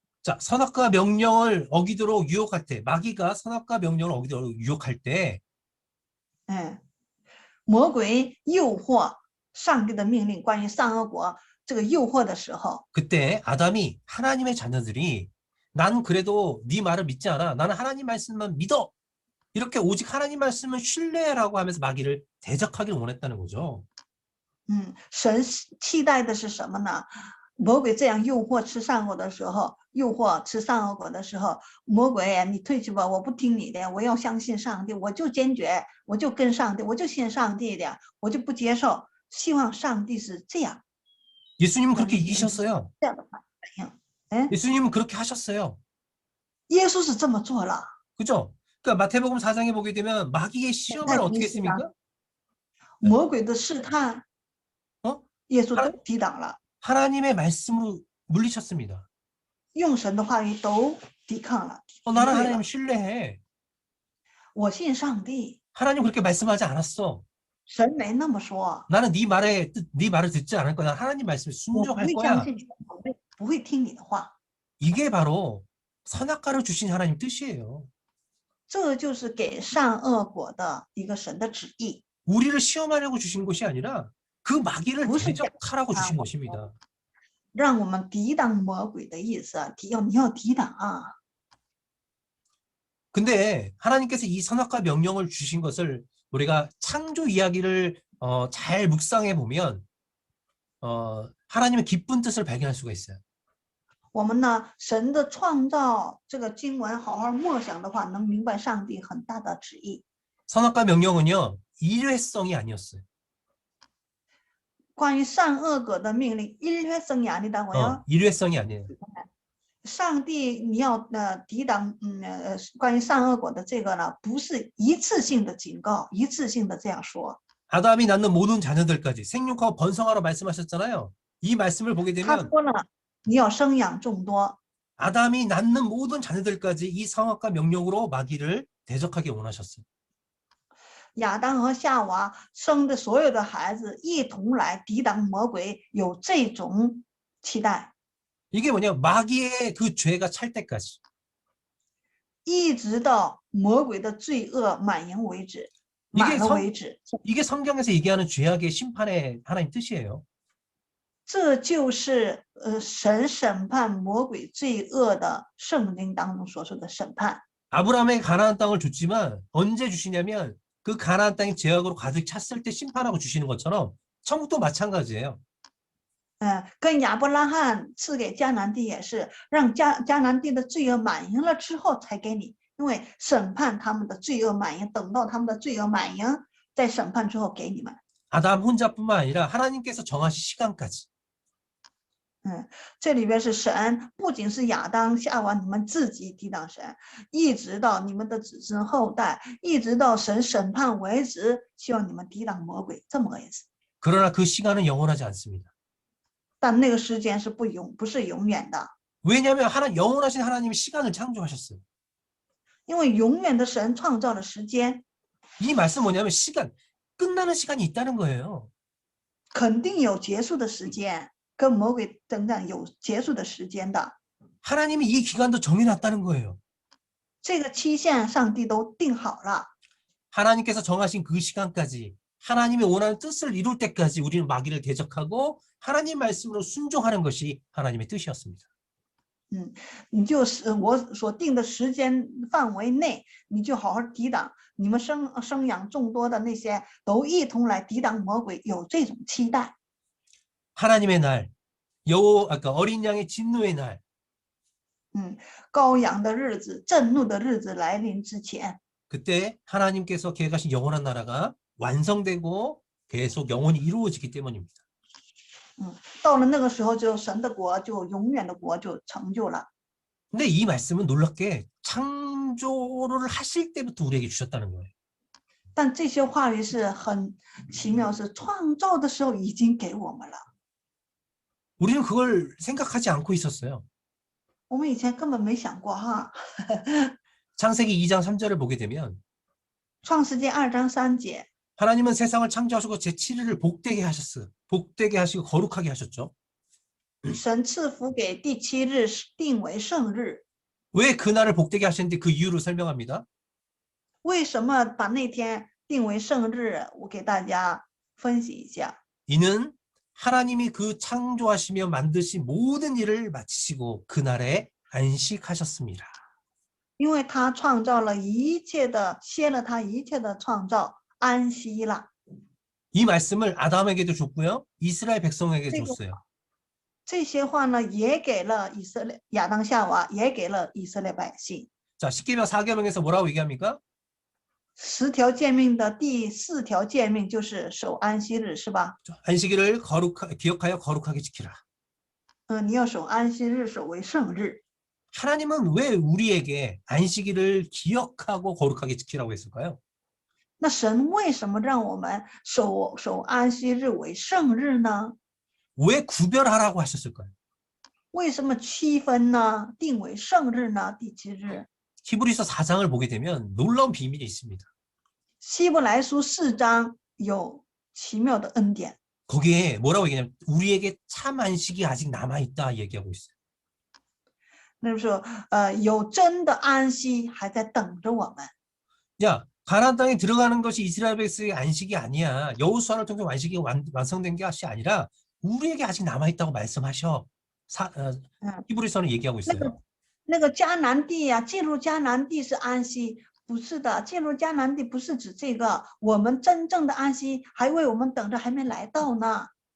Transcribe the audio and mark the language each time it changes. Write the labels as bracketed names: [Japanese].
[Korean] 자, 선악과 명령을 어기도록 유혹할 때, 마귀가 선악과 명령을 어기도록 유혹할 때, [Chinese] 魔鬼诱惑上帝的命令关于善恶果这个诱惑的时候， [Korean] 그때 아담이 하나님의 자녀들이 난 그래도 네 말을 믿지 않아. 나는 하나님 말씀만 믿어. 이렇게 오직 하나님 말씀을 신뢰라고 하면서 마귀를 대적하기를 원했다는 거죠. [Chinese] 神期待的是什么呢？魔鬼这样诱惑吃善果的时候，诱惑吃善恶果的时候，魔鬼你退去吧，我不听你的，我要相信上帝，我就坚决，我就跟上帝，我就信上帝的，我就不接受。希望上帝是这样。 [Korean] 예수님은 그렇게 이기셨어요. [Chinese] 这样的反应， [Korean] 예수님은 그렇게 하셨어요. [Chinese] 耶稣是这么做了。 [Korean] 그죠? 그러니까 마태복음 4장에 보게 되면 마귀의 시험을 어떻게 했습니까? [Chinese] 魔鬼的试探，耶稣都抵挡了， [Korean] 하나님의 말씀으로 물리쳤습니다. [Chinese] 用神的话语都抵抗了。 [Korean] 나는 하나님 신뢰해. [Chinese] 我信上帝， [Korean] 하나님 그렇게 말씀하지 않았어. [Chinese] 神没那么说。 [Korean] 나는 네 말을 듣지 않을 거야. 하나님 말씀에 [Chinese] 我不 [Korean] 순종할 [Chinese] 会 [Korean] 거야. [Chinese] 相信你，不会听你的话。 [Korean] 이게 바로 선악과를 주신 하나님 뜻이에요. [Chinese] 这就是给善恶果的一个神的旨意， [Korean] 우리를 시험하려고 주신 것이 아니라 그 마귀를 무슨 대적하라고 주신 것입니다. [Chinese] 让我们抵挡魔鬼的意思。你要抵挡啊！ [Korean] 근데 하나님께서 이 선악과 명령을 주신 것을 우리가 창조 이야기를 잘 묵상해 보면 하나님의 기쁜 뜻을 발견할 수가 있어요. [Chinese] 我们呢，神的创造这个经文好好默想的话，能明白上帝很大的旨意。 [Korean] 선악과 명령은요, 일회성이 아니었어요. [Chinese] 关于善恶果的命令， [Korean] 일회성이 아니다고요? 일회성이 아니에요. [Chinese] 上帝，你要抵挡关于善恶果的这个呢，不是一次性的警告，一次性的这样说。 [Korean] 아담이 낳는 모든 자녀들까지 생육하고 번성하라 말씀하셨잖아요. 이 말씀을 보게 [Chinese] 他 [Korean] 되면 [Chinese] 说了，你要生养众多。 [Korean] 아담이 낳는 모든 자녀들까지 이 선악과 명령으로 마귀를 대적하기 원하셨어요. [Chinese] 亚当和夏娃生的所有的孩子一同来抵挡魔鬼，有这种期待， [Korean] 이게 뭐냐? 마귀의 그 죄가 찰 때까지. [Chinese] 一直到魔鬼的罪恶满盈为止， [Korean] 이게 [Chinese] 满了为止。 [Korean] 이게 성경에서 얘기하는 죄악의 심판의 하나님 뜻이에요. [Chinese] 这就是神审判魔鬼罪恶的圣经当中所说的审判。 [Korean] 아브라함에게 가나안 땅을 줬지만 언제 주시냐면 그 가나안 땅이 죄악으로 가득 찼을 때 심판하고 주시는 것처럼 천국도 마찬가지예요. [Chinese] 跟亚伯拉罕赐给迦南地也是，让迦南地的罪恶满盈了之后才给你，因为审判他们的罪恶满盈，等到他们的罪恶满盈，在审判之后给你们。 [Korean] 아담 혼자뿐만 아니라 하나님께서 정하신 시간까지. [Chinese] 这里边是神，不仅是亚当夏娃你们自己抵挡神，一直到你们的子孙后代，一直到神审判为止，希望你们抵挡魔鬼，这么个意思。 [Korean] 그러나 그 시간은 영원하지 않습니다. [Chinese] 但那个时间是不是永远的， [Korean] 왜냐하면 영원하신 하나님이 시간을 창조하셨어요. [Chinese] 因为永远的神创造了时间， [Korean] 이 말씀 뭐냐면 시간, 끝나는 시간이 있다는 거예요. [Chinese] 肯定有结束的时间，跟魔鬼征战有结束的时间的。 [Korean] 하나님이 이 기간도 정해놨다는 거예요. [Chinese] 这个期限上帝都定好了， [Korean] 하나님께서 정하신 그 시간까지 하나님이 원하는 뜻을 이룰 때까지 우리는 마귀를 대적하고 하나님 말씀으로 순종하는 것이 하나님의 뜻이었습니다. [Chinese] 你就是我所定的时间范围内，你就好好抵挡。你们生养众多的那些都一同来抵挡魔鬼，有这种期待。 [Korean] 하나님의 날, 아까 어린 양의 진노의 날, [Chinese] 羔羊的日子、震怒的日子来临之前， [Korean] 그때 하나님께서 계획하신 영원한 나라가 완성되고 계속 영원히 이루어지기 때문입니다. [Chinese] 到了那个时候，就神的国就永远的国就成就了。 [Korean] 근데 이 말씀은 놀랍게 창조를 하실 때부터 우리에게 주셨다는 거예요. [Chinese] 但这些话语是很奇妙，是创造的时候已经给我们了。 [Korean] 우리는 그걸 생각하지 않고 있었어요. [Chinese] 我们以前根本没想过哈。 [Korean] 창세기 2장 3절을 보게 되면 [Chinese] 创世纪2章3节， [Korean] 하나님은 세상을 창조하시고 제7일을 복되게 하셨어요. 복되게 하시고 거룩하게 하셨죠. [Chinese] 神赐福给第7日定为圣日。 [Korean] 왜 그날을 복되게 하셨는지 그 이유를 설명합니다. [Chinese] 为什么把那天定为圣日？我给大家分析一下。 [Korean] 이는 하나님이 그 창조하시며 만드신 모든 일을 마치시고 그날에 안식하셨습니다. [Chinese] 因为他创造了一切的，歇了他一切的创造，安息了。 [Korean] 이 말씀을 아담에게도 줬고요. 이스라엘 백성에게 줬어요. [Chinese] 这些话呢，也给了以色列亚当夏娃，也给了以色列百姓。 [Korean] 자, 10계명 4계명에서 뭐라고 얘기합니까? [Chinese] 10条诫命的第4条诫命就是守安息日，是吧？ [Korean] 안식일을 기억하여 거룩하게 지키라. [Chinese] 你要守安息日，守为圣日。 [Korean] 하나님은 왜 우리에게 안식일을 기억하고 거룩하게 지키라고 했을까요? [Chinese] 那神为什么让我们守安息日为圣日呢？ [Korean] 왜 구별하라고 하셨을까요? [Chinese] 为什么区分呢？定为圣日呢？第7日。 [Korean] 히브리서 4장을 보게 되면 놀라운 비밀이 있습니다. [Chinese] 希伯来书4章有奇妙的恩典。 [Korean] 거기에 뭐라고 얘기하냐면 우리에게 참 안식이 아직 남아있다 얘기하고 있어요. [Chinese] 那就是说，有真的安息还在等着我们。 [Korean] 야, 가나안 땅에 들어가는 것이 이스라엘 백성의 안식이 아니야. 여호수아를 통해 안식이 완성된 것이 아니라 우리에게 아직 남아있다고 말씀하셔. 히브리서는 얘기하고 있어요. [Chinese] 那个迦南地呀，进入迦南地是安息，不是的，进入迦南地不是指这个，我们真正的安息还为我们等着，还没来到呢。